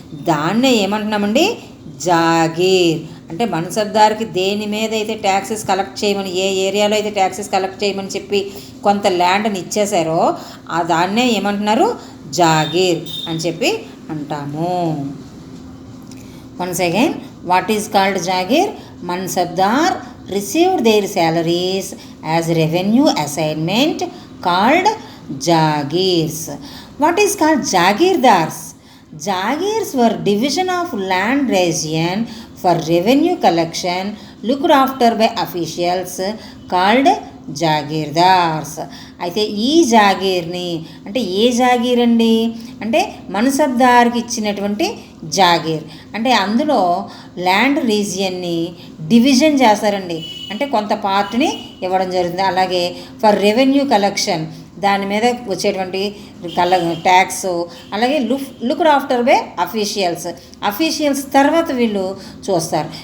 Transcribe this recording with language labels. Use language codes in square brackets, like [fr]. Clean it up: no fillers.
[te] దాన్నే ఏమంటున్నామండి, జాగీర్. అంటే మన్సబ్దార్కి దేని మీద అయితే ట్యాక్సెస్ కలెక్ట్ చేయమని, ఏ ఏరియాలో అయితే ట్యాక్సెస్ కలెక్ట్ చేయమని చెప్పి కొంత ల్యాండ్ని ఇచ్చేశారో ఆ దాన్నే ఏమంటున్నారు, జాగీర్ అని చెప్పి అంటాము. [en] Once again, what is called jagir? Mansabdar received their salaries as revenue assignment called jagirs. What is called jagirdars? Jagirs were division of land region for revenue collection looked after by officials called jagirdars. [te] అయితే ఈ జాగీర్ని అంటే ఏ జాగీర్ అండి అంటే మన్సబ్దార్కి ఇచ్చినటువంటి జాగీర్. అంటే అందులో ల్యాండ్ రీజియన్ని డివిజన్ చేస్తారండి, అంటే కొంత పార్ట్ని ఇవ్వడం జరుగుతుంది. అలాగే [en] for revenue collection [te] దాని మీద వచ్చేటువంటి ట్యాక్స్, అలాగే [en] looked after by officials [te] తర్వాత వీళ్ళు చూస్తారు.